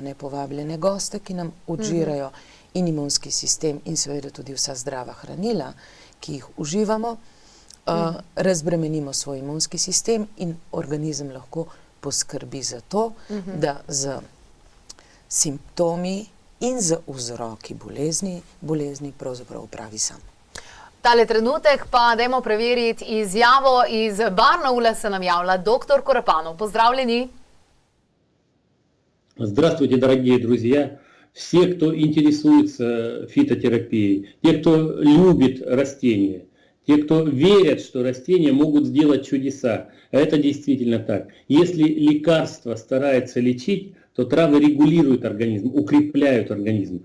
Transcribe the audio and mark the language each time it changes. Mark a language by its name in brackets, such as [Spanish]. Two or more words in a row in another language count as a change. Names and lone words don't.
[Slovenian] nepovabljene goste, ki nam odžirajo in imunski sistem in seveda tudi vsa zdrava hranila, ki jih uživamo, razbremenimo svoj imunski sistem in organizem lahko poskrbi za to, da z simptomi in z vzroki bolezni pravzaprav opravi sam. Tale trenutek pa dajmo preveriti izjavo iz Barnaula, se nam javlja dr. Korepanov. Поздравljeni. [Russian] Здравствуйте, дорогие друзья. Все, кто интересуется фитотерапией, те, кто любит растения, те, кто верят, что растения могут сделать чудеса. Это действительно так. Если лекарство старается лечить, то травы регулируют организм, укрепляют организм.